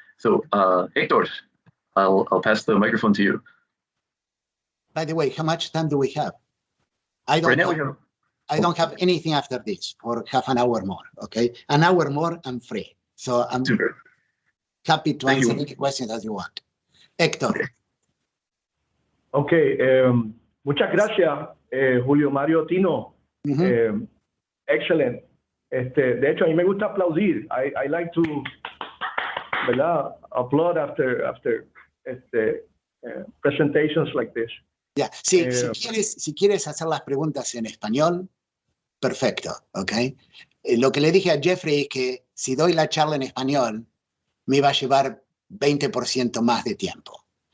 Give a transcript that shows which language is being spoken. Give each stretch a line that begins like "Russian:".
English: So Hector, I'll pass the microphone to you. By the way, how much time do we have? I don't have anything after this for half an hour more, okay? An hour more, I'm free. So I'm super happy to answer any questions as you want. Hector.
Spanish: Okay, muchas gracias, Julio Mario Tino.
English: Excellent.
Spanish: De hecho, a mí me gusta aplaudir.
English: I like to,
Spanish: ¿verdad?
English: Applaud after presentations like this. Yeah.
Spanish: Si quieres hacer las preguntas en español, perfecto, ¿ok? Lo que le dije a Jeffrey es que si doy la charla en español, me va a llevar 20% más de tiempo.